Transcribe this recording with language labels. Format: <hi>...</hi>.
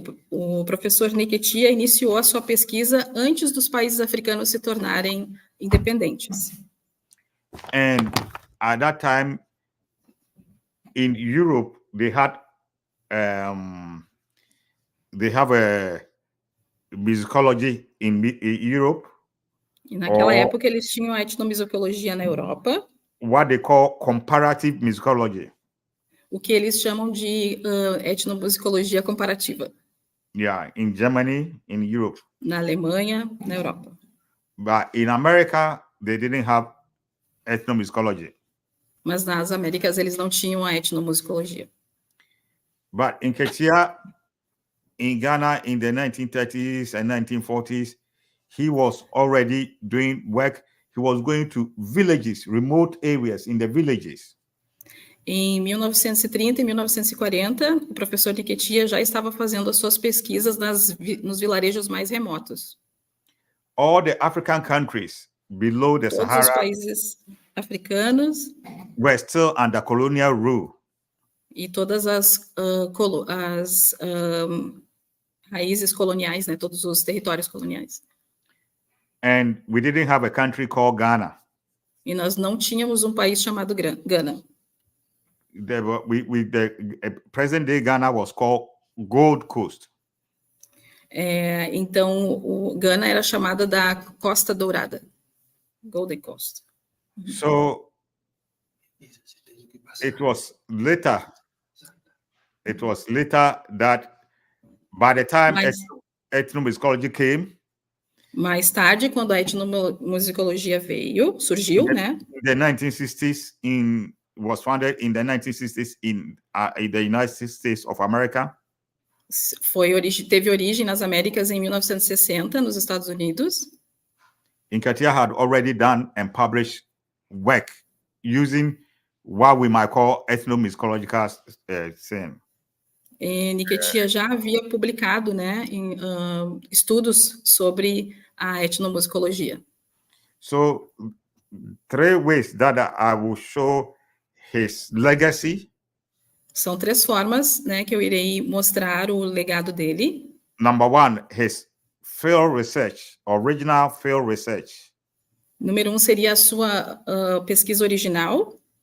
<pt>O professor Nketia iniciou a sua pesquisa antes dos países africanos se tornarem independentes.</pt> <en>And at that time, in Europe, they have a musicology in Europe.</en> <pt>E naquela época eles tinham a etnomusicologia na Europa.</pt> <en>What they call comparative musicology.</en> <pt>O que eles chamam de etnomusicologia comparativa.</pt> <en>Yeah, in Germany, in Europe.</en> <pt>Na Alemanha, na Europa.</pt> <en>But in America, they didn't have ethnomusicology.</en> <pt>Mas nas Américas eles não tinham a etnomusicologia.</pt> <en>But in Nketia, in Ghana, in the 1930s and 1940s, he was already doing work. He was going to villages, remote areas in the villages.</en> <pt>Em 1930 e 1940, o professor Nketia já estava fazendo as suas pesquisas nos vilarejos mais remotos.</pt> <en>All the African countries below the</en> <pt>Todos</pt> <en>Sahara</en> <pt>os países africanos</pt> <en>were still under colonial rule.</en> <pt>E todas as raízes coloniais, né, todos os territórios coloniais.</pt> <en>And we didn't have a country called Ghana.</en> <pt>E nós não tínhamos um país chamado Ghana.</pt> <en>The present-day Ghana was called Gold Coast.</en> <pt>Então, o Ghana era chamada da Costa Dourada, Golden Coast.</pt> <en>So it was later that by the time ethnomusicology came.</en> <pt>Mais tarde, quando a etnomusicologia surgiu, né?</pt> <en>The 1960s was founded in the 1960s in the United States of America.</en> <pt>Teve origem nas Américas em 1960, nos Estados Unidos.</pt> <en>Nketia had already done and published work using what we might call ethnomusicological theme.</en> <pt>Nketia já havia publicado, né, estudos sobre a etnomusicologia.</pt> <en>So, 3 ways that I will show his legacy.</en> <pt>São 3 formas, né, que eu irei mostrar o legado dele.</pt> <en>Number 1, his field research, original field research.</en> <pt>Número 1 seria a sua pesquisa original.</pt>